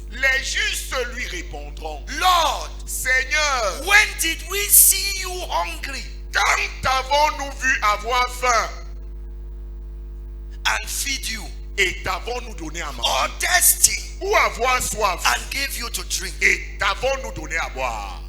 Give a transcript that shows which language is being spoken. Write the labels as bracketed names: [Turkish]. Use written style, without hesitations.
[French] Les justes lui répondront. [English] Lord, [French] Seigneur, [English] when did we see you hungry [French] quand avons-nous vu avoir faim [English] and feed you, [French] et t'avons-nous donné à manger? [English] or thirsty [French] Ou avoir soif [English] and give you to drink? [French] et t'avons-nous donné à boire?